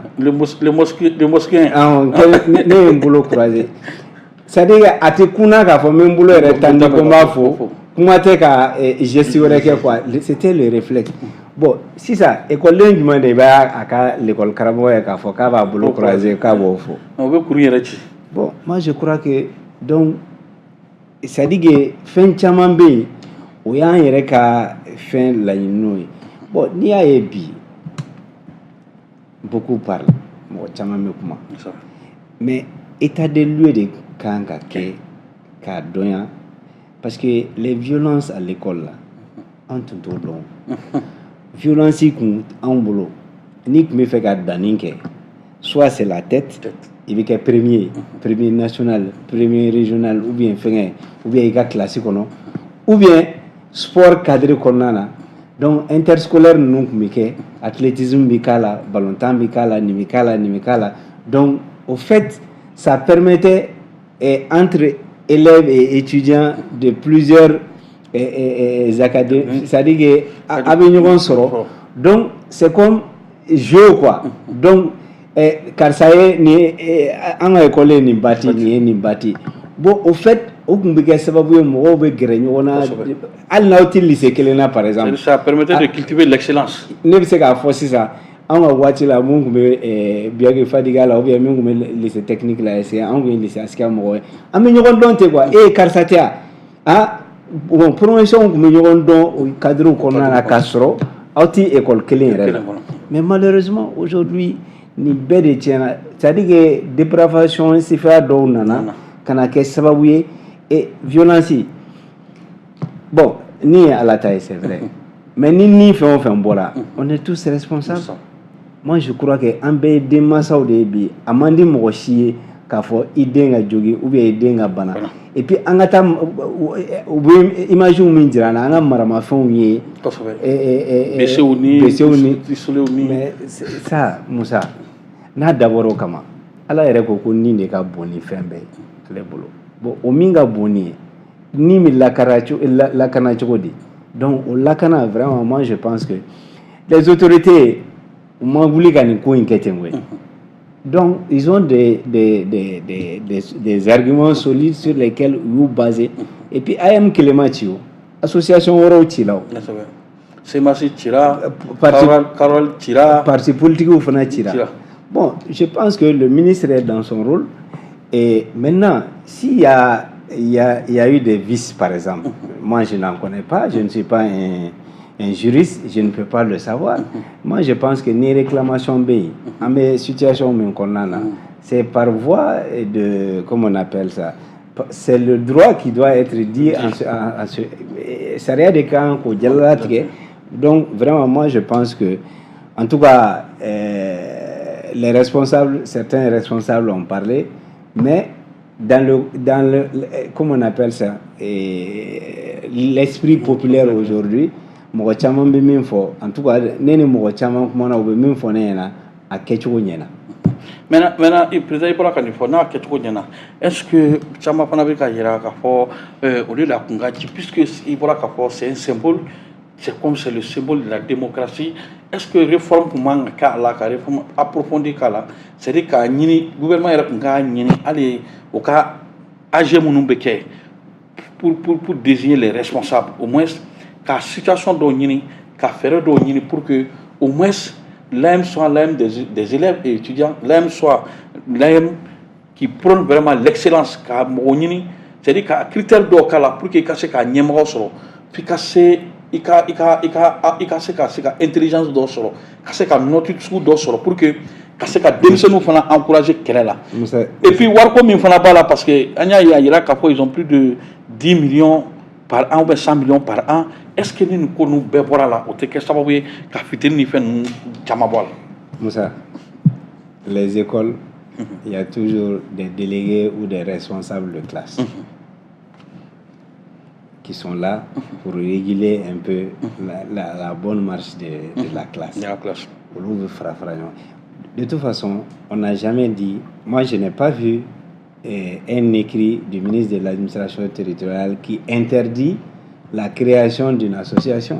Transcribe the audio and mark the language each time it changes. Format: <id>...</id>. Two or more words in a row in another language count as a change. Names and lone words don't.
<fr>le mosquée</fr> <bm>ne ye n bolo croiser</bm> <fr>c'est-à-dire</fr> <bm>a tɛ kunna k'a fɔ n bɛ n bolo yɛrɛ tandi ko n b'a fɔ kuma tɛ ka geste wɛrɛ kɛ</bm> <fr>quoi c'était le réflexe bon</fr> <bm>sisan écoleden jumɛn de b'a ka l'école karamɔgɔ ye k'a fɔ k'a b'a bolo croiser k'a b'o fɔ o bɛ kuru yɛrɛ ci</bm> <fr>bon moi je crois que donc c'est-à-dire que</fr> <bm>fɛn caman bɛ yen o y'an yɛrɛ ka fɛn laɲiniw ye bon n'i y'a ye bi</bm> <fr>beaucoup parlent</fr> <bm>mɔgɔ caman bɛ kuma</bm> <fr>mais état des lieux</fr> <bm>de kan ka kɛ k'a dɔnya</bm> <fr>parce que les violences à l'école là</fr> <bm>an tun t'o dɔn violence kun anw bolo n'i tun bɛ fɛ ka danni kɛ</bm> <fr>soit c'est la tête</fr> <bm>i bɛ kɛ</bm> <fr>premier national premier régional ou bien</fr> <bm>fɛngɛ</bm> <fr>ou bien</fr> <bm>i ka classe kɔnɔ</bm> <fr>ou bien</fr> <bm>sport cadre kɔnɔna na</bm> <fr>donc interscolaire</fr> <bm>ninnu tun bɛ kɛ athlétisme bɛ k'a la ballontan bɛ k'a la nin bɛ k'a la nin bɛ k'a la</bm> <fr>donc au fait ça permettait entre élèves et étudiants de plusieurs académies, c'est-à-dire que</fr> <bm>a bɛ ɲɔgɔn sɔrɔ</bm> <fr>donc c'est comme jeu quoi donc</fr> <bm>karisa ye nin an ka école ye nin bâti nin ye nin bâti</bm> <fr>bon au fait</fr> <bm>o tun bɛ kɛ sababu ye mɔgɔw bɛ gɛrɛ ɲɔgɔn na hali n'aw tɛ lycée kelen na</bm> <fr>par exemple. ça permettait de cultiver l'excellence.</fr> <bm>ne bɛ se k'a fɔ sisan an ka waati la mun tun bɛ Biyaki Fadiga la</bm> <fr>ou bien</fr> <bm>min tun bɛ lycée technique la</bm> <fr>est-ce que</fr> <bm>an tun ye lycée Askia mɔgɔ ye an bɛ ɲɔgɔn dɔn ten quoi karisa tɛ yan</bm> <fr>bon promotion</fr> <bm>tun bɛ ɲɔgɔn dɔn o cadre kɔnɔna na k'a sɔrɔ aw tɛ école kelen yɛrɛ la</bm> <fr>mais malheureusement aujourd'hui</fr> <bm>ni bɛɛ de tiɲɛna</bm> <fr>c'est-à-dire que dépravation</fr> <bm>sifaya dɔw nana ka na kɛ sababu ye violence bon ni ye Ala ta ye</bm> <fr>c'est vrai mais</fr> <bm>ni fɛn o fɛn bɔra</bm> <fr>on est tous responsables. Moi je crois que</fr> <bm>an bɛɛ ye denmansaw de ye bi a man di mɔgɔ si ye k'a fɔ i den ka jogi</bm> <fr>ou bien</fr> <bm>i den ka bana</bm> <fr>et puis</fr> <bm>an ka taa u bɛ image min jira an na an ka maramafɛnw ye BCw ni</bm> <fr>mais ça</fr> <bm>Musa n'a dabɔra o kama Ala yɛrɛ ko nin de ka bon ni fɛn bɛɛ ye ale bolo bon o min ka bon ni ye ni bɛ lakana cogo di</bm> <fr>donc au</fr> <bm>lakana</bm> <fr>vraiment moi je pense que les autorités</fr> <bm>u ma wuli ka nin ko in kɛ ten koyi</bm> <fr>donc ils ont des arguments solides sur lesquels ils ont basé et puis</fr> <bm>AM Kelema ci o association wɛrɛw ci la o CEMACI cira Carole cira</bm> <fr>parti politiques</fr> <bm>fana cira</bm> <fr>bon je pense que le ministre est dans son rôle et maintenant s'il y a eu des vices par exemple moi je n'en connais pas je ne suis pas un juriste je ne peux pas le savoir moi je pense que ni réclamation B en mes situations</fr> <bm>min kɔnɔna na</bm> <fr>c'est par voie de comment on appelle ça c'est le droit qui doit être dit en ce</fr> <bm>sariya de kan k'o jalalatigɛ</bm> <fr>donc vraiment moi je pense que en tout cas les responsables certains responsables ont parlé mais dans le comment on appelle ça l'esprit populaire aujourd'hui</fr> <bm>mɔgɔ caman bɛ min fɔ</bm> <fr>en tout cas</fr> <bm>ne ni mɔgɔ caman kumana u bɛ min fɔ ne ɲɛna a kɛcogo ɲɛna maintenant président i bɔra ka nin fɔ n'a kɛcogo ɲɛna</bm> <fr>est-ce que</fr> <bm>caman fana bɛ ka yira k'a fɔ olu la kun ka ci puisque i bɔra k'a fɔ</bm> <fr>c'est un symbole c'est comme c'est le symbole de la démocratie est-ce que</fr> <bm>réforme tun man ka k'a la ka</bm> <fr>réforme approfondie</fr> <bm>k'a la</bm> <fr>c'est-à-dire</fr> <bm>k'a ɲini gouvernement yɛrɛ tun k'a ɲini hali o ka AG minnu bɛ kɛ</bm> <fr>pour désigner les responsables au moins</fr> <bm>ka situation dɔw ɲini ka fɛɛrɛ dɔw ɲini</bm> <fr>pour que au moins l'AM soit l'AM des élèves et étudiants l'AM soit l'AM qui prône vraiment l'excellence</fr> <bm>ka mɔgɔ ɲini</bm> <fr>c'est-à-dire</fr> <bm>ka critère dɔw k'a la</bm> <fr>pour que</fr> <bm>i ka se ka ɲɛmɔgɔ sɔrɔ f'i ka se i ka se ka intelligence dɔw sɔrɔ ka se ka note sugu dɔw sɔrɔ</bm> <fr>pour que</fr> <bm>ka se ka denmisɛnninw fana encourager kɛlɛ la</bm> <fr>et puis</fr> <bm>wariko min fana b'a la parce que an y'a ye a yira k'a fɔ</bm> <fr>ils ont plus de 10 millions par an ou bien 100 millions par an est-ce que</fr> <bm>ni nin ko ninnu bɛɛ bɔra la o tɛ kɛ sababu ye ka fitini ni fɛn ninnu caman bɔ a la.</bm> <fr>Moussa, les écoles il y a toujours des délégués ou des responsables de classe qui sont là pour réguler un peu la bonne marche de la classe. De toute façon, on n'a jamais dit, moi je n'ai pas vu un écrit du ministre de l'administration territoriale qui interdit la création d'une association.</fr>